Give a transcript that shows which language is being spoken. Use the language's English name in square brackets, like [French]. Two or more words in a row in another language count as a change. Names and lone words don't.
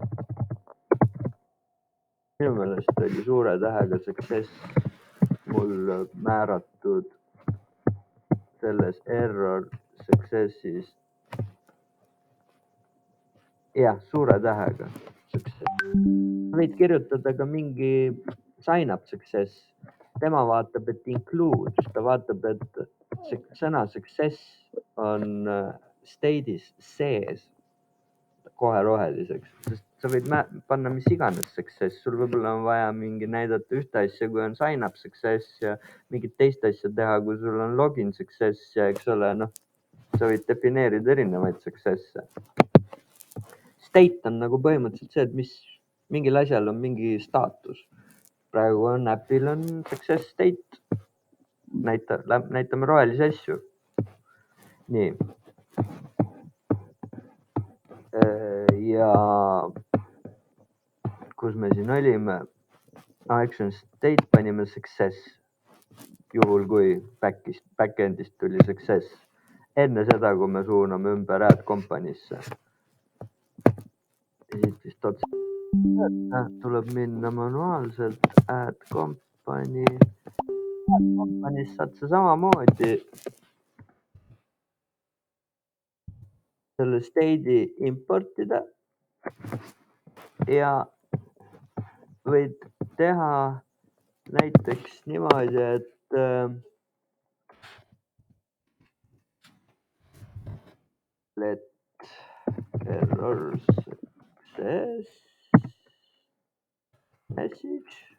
[Estonian] Minu meelest oli suure tähega success mul määratud selles [English] error success'is. [Estonian] Jah, suure tähega success. Võid kirjutada ka mingi [English] sign up success. [Estonian] Tema vaatab, et include, ta vaatab, et sõna success on state'is sees kohe roheliseks, sest sa võid panna mis iganes success, sul võib-olla on vaja mingi näidata ühte asja, kui on [English] sign up success [Estonian] ja mingit teist asja teha, kui sul on [English] login success [Estonian] ja eks ole, noh, sa võid defineerida erinevaid success'e. State on nagu põhimõtteliselt see, et mingil asjal on mingi staatus. Praegu on äpil on [English] success state. [Estonian] Näitame rohelisi asju. Nii. Ja kus me siin olime? [English] Action state [Estonian] panime success. Juhul kui backend'ist tuli success. Enne seda, kui me suuname ümber [English] add company'sse. [Estonian] Siit vist otsa tuleb minna manuaalselt [English] add company. Add company'st [Estonian] saad sa samamoodi selle state'i importida ja võid teha näiteks niimoodi, et [English] let error success message.